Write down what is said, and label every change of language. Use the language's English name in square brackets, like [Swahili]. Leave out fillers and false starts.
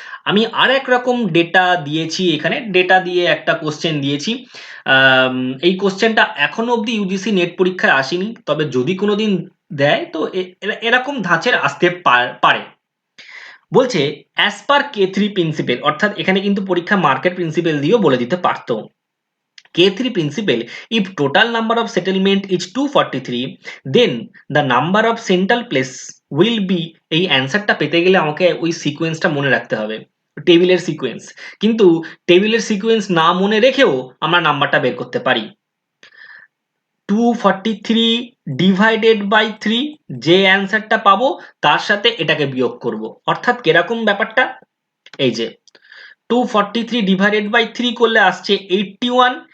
[Bangla] আমি আর এক রকম ডেটা দিয়েছি এখানে, ডেটা দিয়ে একটা কোশ্চেন দিয়েছি। আম, এই কোশ্চেনটা এখনো অবধি ইউজিসি নেট পরীক্ষায় আসেনি, তবে যদি কোনোদিন দেয় তো এরকম ধাঁচের আসতে পারে। বলছে অ্যাজ পার কে3 প্রিন্সিপেল, অর্থাৎ এখানে কিন্তু পরীক্ষা মার্কেট প্রিন্সিপেল দিয়েও বলে দিতে পারতো। [English] K3 principle, if total number of settlement is 243, then the number of central place will be, [Bangla] এই অ্যান্সারটা পেতে গেলে আমাকে ওই সিকোয়েন্সটা মনে রাখতে হবে, টেবিলের সিকোয়েন্স। কিন্তু টেবিলের সিকোয়েন্স না মনে রেখেও আমরা নাম্বারটা বের করতে পারি। 243 ডিভাইডেড বাই 3, যে অ্যান্সারটা পাবো তার সাথে এটাকে বিয়োগ করব। অর্থাৎ কিরকম ব্যাপারটা? এই যে 243 ডিভাইডেড বাই 3 করলে আসছে 81।